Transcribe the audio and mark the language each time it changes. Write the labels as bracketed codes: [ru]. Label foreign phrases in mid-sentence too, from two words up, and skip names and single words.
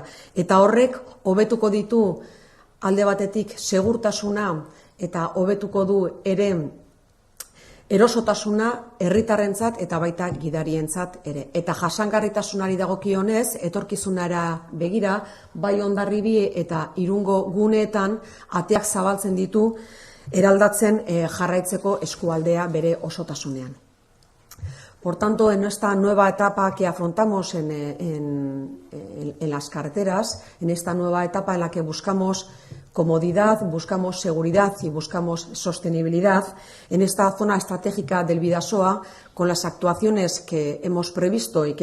[eu] Eta horrek hobetuko ditu alde batetik segurtasuna eta hobetuko du ere erosotasuna herritarrentzat eta baita gidarientzat ere. Eta jasangarritasunari dagokionez, etorkizunara begira, bai Hondarribi eta Irungo guneetan ateak zabaltzen ditu eraldatzen jarraitzeko eskualdea bere osotasunean. [es] Por tanto, en esta nueva etapa que afrontamos en las carreteras, en esta nueva etapa en la que buscamos comodidad, buscamos seguridad y buscamos sostenibilidad, en esta zona estratégica del Bidasoa, con las actuaciones que hemos previsto y que